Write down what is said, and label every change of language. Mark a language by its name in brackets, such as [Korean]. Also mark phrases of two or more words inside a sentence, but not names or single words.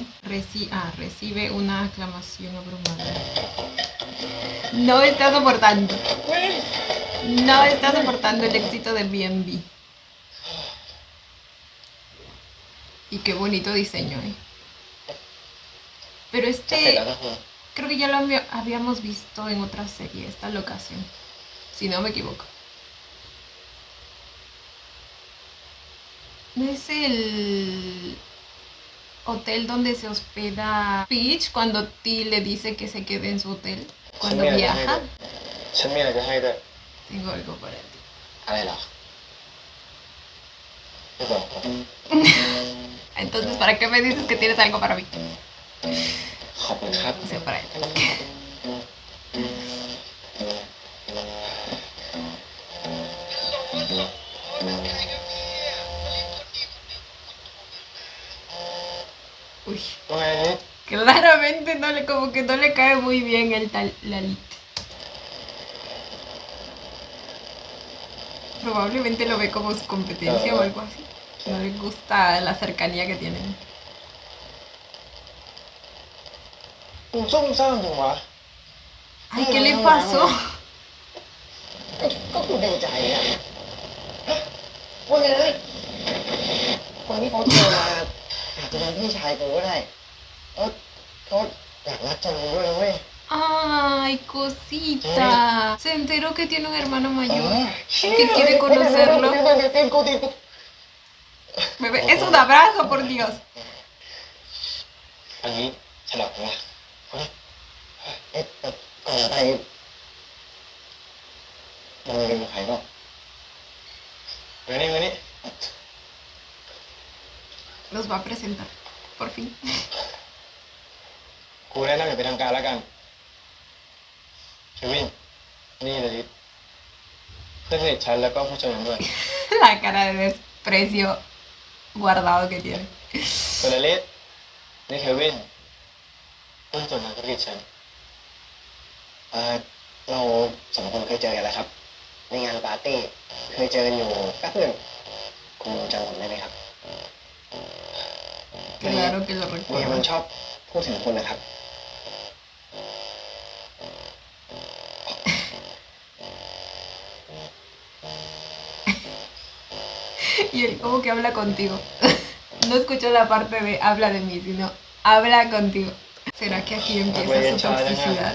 [Spanish] Recibe una aclamación abrumadora. No está soportando. No está soportando el éxito de B&B. Y qué bonito diseño, ¿eh? Pero [Thai] จะเสร็จแล้วนะคุณ [Spanish] creo que ya lo habíamos visto en otra serie, esta locación. Si no me equivoco. ¿No es el hotel donde se hospeda Peach cuando T le dice que se quede en su hotel cuando viaja? [Thai] ฉันมีอะไรจะให้ด้วย [Spanish] Tengo algo para ti. [Thai] อะไรเหรอไม่บอกผม [Spanish] Entonces, ¿para qué me dices que tienes algo para mí? [Thai] ขอบคุณครับ [Spanish] O sea, para él. Uy, [Thai] ว่าไงนี่ [Spanish] claramente no le, como que no le cae muy bien el tal Lalit. Probablemente lo ve como su competencia o algo así. No le gusta la cercanía que tienen. [Thai] มึงซุ่มซ่ามจังวะ [Spanish] Ay, ¿qué le pasó? [Thai] ก็กูดีใจอ่ะว่าไงนะคนที่เขาโทรมาอาจจะเป็นพี่ชายกูก็ได้เขาอยากรักจังด้วยนะเว้ย [Spanish] Ay, cosita. Se enteró que tiene un hermano เอ mayor. อ Que quiere conocerlo. [Thai] ตีนกู [Spanish] Bebé, es un abrazo, por Dios. [Thai] อันนี้ฉลาดวะแต่ก่อนไปมึงเรียนใครบ้างมานี่ [Spanish] Los va a presentar, por fin. [Thai] กูแนะนำอย่างเป็นทางการแล้วกันเควินนี่เลยลิศเพื่อนสนิทฉันแล้วก็ผู้ชายด้วย [Spanish] La cara de desprecio guardado que tiene. [Thai] ส่วนลิศนี่เควินเพื่อนส่วนทางธุรกิจฉันเราสองคนเคยเจอกันแล้วครับในงานปาร์ตี้เคยเจอกันอยู่แป๊บหนึ่งคุณจำผมได้ไหมครับ [Spanish] Claro que lo [Thai] เมีย [Spanish] recuerdo. [Thai] มันชอบพูดถึงคุณนะครับ [Spanish] Y él como que habla contigo. No escucho la parte de habla de mí, sino habla contigo. ¿Será que aquí empieza su toxicidad?